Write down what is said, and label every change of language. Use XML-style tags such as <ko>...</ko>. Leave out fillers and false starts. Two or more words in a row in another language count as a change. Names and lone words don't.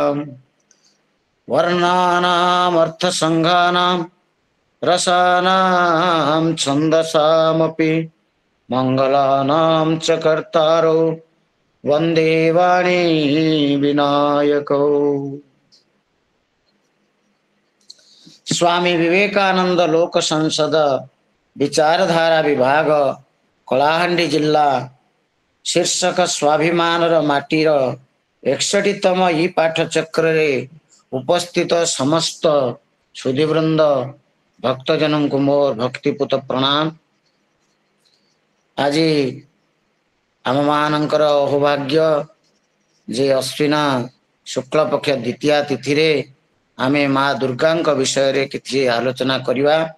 <sa>वर्णानामर्थसङ्घानां रसानां छन्दसामपि मङ्गलानां च कर्तारो वन्दे वाणी विनायको।</sa> <or>ସ୍ୱାମୀ ବିବେକାନନ୍ଦ ଲୋକ ସଂସଦ ବିଚାରଧାରା ବିଭାଗ କଳାହାଣ୍ଡି ଜିଲ୍ଲା ଶୀର୍ଷକ ସ୍ୱାଭିମାନ ମାଟିର 61ତମ ଇ ପାଠଚକ୍ର ରେ ଉପସ୍ଥିତ ସମସ୍ତ ସୁଧୀବୃନ୍ଦ ଭକ୍ତଜନ କୋ ମୋର ଭକ୍ତିପୂତ ପ୍ରଣାମ। ଆଜ ଆମ ମାନଙ୍କର ଅହୋଭାଗ୍ୟ ଯେ ଅଶ୍ୱିନା ଶୁକ୍ଳ ପକ୍ଷ ଦ୍ୱିତୀୟା ତିଥି ରେ ଆମେ ମାଁ ଦୁର୍ଗା ବିଷୟ ରେ କିଛି ଆଲୋଚନା କରିବା।</or>